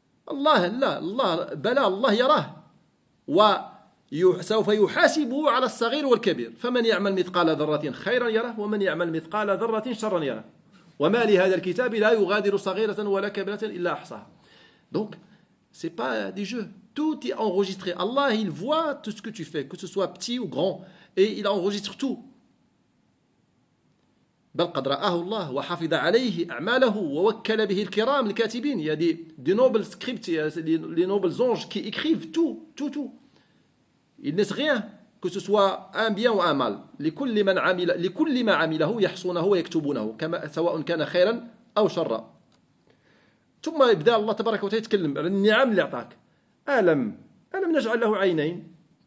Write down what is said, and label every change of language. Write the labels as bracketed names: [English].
[Arabic] الله لا، الله بلى، الله يراه وسوف يحاسبه على الصغير والكبير. فمن يعمل مثقال ذرة خيرا يره ومن يعمل مثقال ذرة شرا يره. وما لهذا الكتاب لا يغادر صغيرة ولا كبيرة إلا أحصاها. [French] Donc, c'est pas des jeux. Tout est enregistré. Allah, il voit tout ce que tu fais, que ce soit petit ou grand, et il enregistre tout. [Arabic] بل قد رآه الله وحفظ عليه أعماله ووكل به الكرام الكاتبين. [French] Il y a des nobles scripts, les nobles anges qui écrivent tout. Ils ne laissent rien, que ce soit un bien ou un mal. [Arabic] لكل ما عمله يحصونه ويكتبونه سواء كان خيرا أو شرا. ثم يبدأ الله تبارك وتعالى يتكلم على النعم اللي أعطاك. ألم نجعل له عينين.